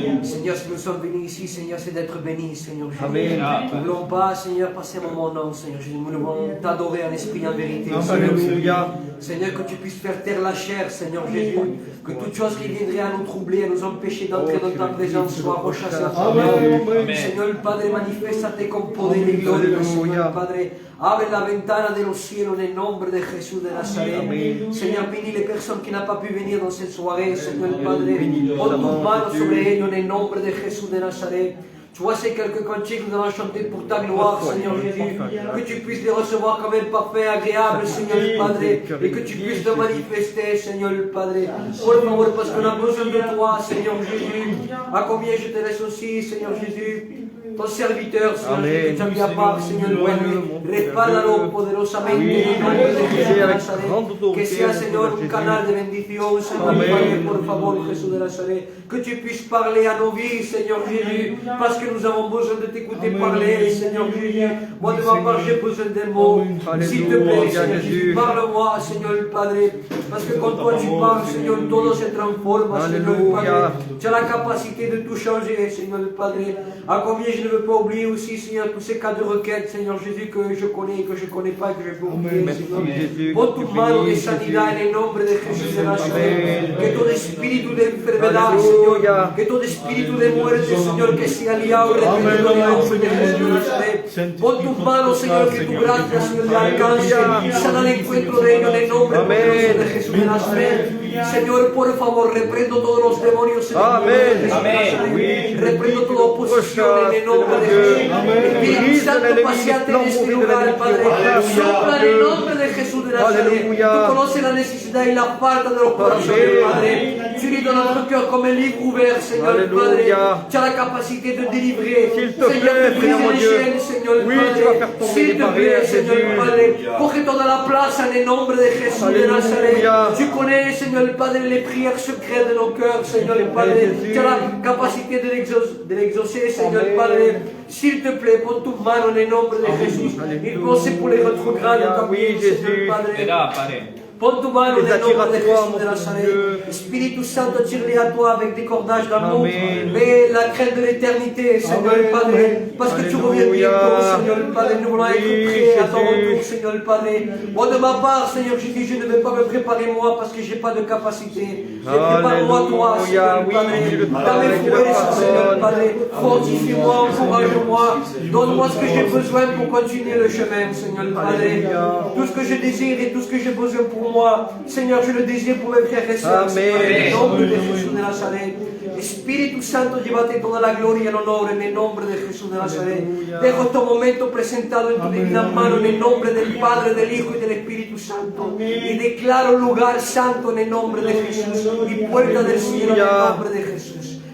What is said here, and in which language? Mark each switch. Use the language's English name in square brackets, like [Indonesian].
[French] Seigneur, si nous sommes venus ici, Seigneur, c'est d'être bénis, Seigneur Jésus. Amen. Nous ne voulons pas, Seigneur, passer un moment, non, Seigneur Jésus. Nous voulons t'adorer en esprit et en vérité, Seigneur Jésus. Alléluia. Seigneur, que tu puisses faire taire la chair, Seigneur Jésus. Que toute chose qui viendrait à nous troubler, à nous empêcher d'entrer dans ta présence soit rechassée à toi. [Spanish] Señor Padre, maniféstate con poder y gloria, Señor Padre. Abre la ventana de los cielos en el nombre de Jesús de Nazaret. [French] Señor, bénis les personnes qui n'ont pas pu venir dans cette soirée, Señor Padre. [Spanish] Pon tus manos sobre ellos en el nombre de Jesús de Nazaret. [French] Tu vois ces quelques cantiques que nous allons chanter pour ta gloire, Seigneur Jésus. Que tu puisses les recevoir comme un parfait, agréable, Seigneur Padre. Et que tu puisses te manifester, Seigneur Padre. [Spanish] Por favor, [French] parce qu'on a besoin de toi, Seigneur Jésus. À combien je te laisse aussi, Seigneur Jésus. Ton serviteur, Señor, que tu as mis à part, [Spanish] Señor, respáldalo poderosamente en el nombre de Jesús de Nazaret. Que sea, Señor, un canal de bendición, Señor, Padre, por favor, Jesús de Nazaret. [French] Que tu puisses parler à nos vies, Señor Jésus, parce que nous avons besoin de t'écouter parler, Señor Jésus. Moi, de ma part, j'ai besoin d'un mot. S'il te plaît, Seigneur Jésus, parle-moi, Señor Padre, parce que quand toi tu parles, Señor, [Spanish] todo se transforma, [French] Señor Padre. Tu as la capacité de tout changer, Señor Padre. À combien je ne veux pas oublier aussi, Seigneur, tous ces cas de requête, Seigneur Jésus, que je connais, que je ne connais pas, que je peux oublier, Señor. [Spanish] Pon tu mano de sanidad en el nombre de Jesús de Nazaret. Que todo espíritu de enfermedad, Señor, que todo espíritu de muerte, Señor, que sea liado, reprendido en el nombre de Jesús de Nazaret. Pon tu mano, Señor, que tu gracia, Señor, le alcance y sana el encuentro de ellos en el nombre de Jesús de Nazaret. Señor, por favor, reprendo todos los demonios en el nombre de Jesús de Nazaret. Reprendo toda oposición en el nombre de Jesús. Espíritu Santo, paseate en este lugar, Padre. Sopla en el nombre de Jesús de Nazaret. Tú conoces la necesidad y la falta de los corazones, Padre. [French] Tu lis dans notre cœur comme un livre ouvert, Seigneur Padre. Tu as la capacité de délivrer. Seigneur, de briser les chaînes, Seigneur Padre. S'il te plaît, Seigneur Padre. [Spanish] Coge toda la plaza en el nombre de Jesús de Nazaret. [French] Tu connais, Seigneur Padre, les prières secrètes de nos cœurs, Seigneur Padre. Tu as la capacité de l'exaucer, Seigneur Padre. S'il te plaît, [Spanish] pon tu mano en el nombre de Jesús. Y [French] pose pour les retrogrades [Spanish] también, Seigneur Padre. Pon tu mano en el nombre de Jesús de Nazaret. [French] Espíritu Santo, tire-les à toi avec des cordages d'amour. Mais la crainte de l'éternité, Seigneur Padre. Parce que tu reviens bientôt, Seigneur Padre. Nous voulons être prêts à ton retour, Seigneur Padre. Moi, de ma part, Seigneur Jésus, je ne vais pas me préparer moi parce que je n'ai pas de capacité. Mais prépare-moi toi, Seigneur Padre. Dans mes fouets, Seigneur Padre. Fortifie-moi, encourage-moi. Donne-moi ce que j'ai besoin pour continuer le chemin, Seigneur Padre. Tout ce que je désire et tout ce que j'ai besoin pour moi, Seigneur, je le désire pour mes frères et sœurs. [Spanish] En nombre de Jesús de Nazaret. Espíritu Santo, llévate toda la gloria y el honor en el nombre de Jesús de Nazaret. Dejo este momento presentado en tu divina mano en el nombre del Padre, del Hijo y del Espíritu Santo. Y declaro lugar santo en el nombre de Jesús y puerta del cielo en el nombre de Jesús.